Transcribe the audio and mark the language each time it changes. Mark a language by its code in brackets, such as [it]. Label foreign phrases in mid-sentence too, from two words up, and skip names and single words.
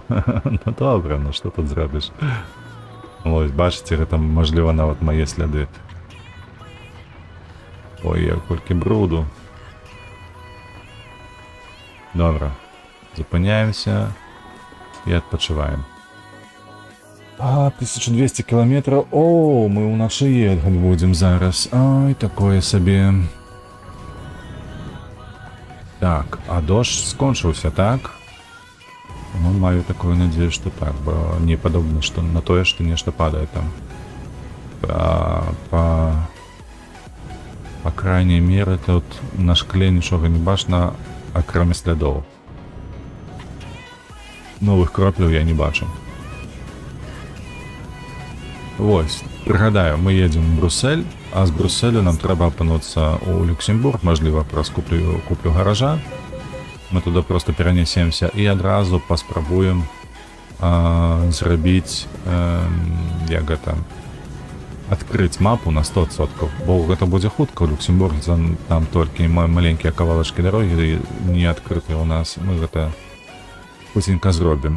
[be] Ну добра, ну што тут зробіш? Ось, бачыце, гэта, мажліва, нават мае сляды. Ой, колькі бруду. Добра, запыняемся і адпачываем. [ru] 1200 километров. [be] О, мы уначы ехать будем зараз. Ой, такое сабе. Так, а дождь скончыўся, так? Ну, маю такую надею, что так, бо не падобна, что на тое, что нешта падае там. [ru] По крайней мере, [be] тут на шкле нічога не бачна, акрамя слядоў. Новых кропляў я не бачу. Вось, прыгадаю, [ru] мы едем в Брюссель, [be] а з Брюсселю нам трэба апынуцца ў Люксембург, мажліва, праз куплю гаража. [ru] Мы туда просто [be] перанесемся і адразу паспрабуем зрабіць, як гэта, адкрыць мапу на 100%, бо гэта будзе хутка ў Люксембург, там толькі маленькія кавалачкі дарогі не адкрытыя ў нас, мы гэта хутенька зробім.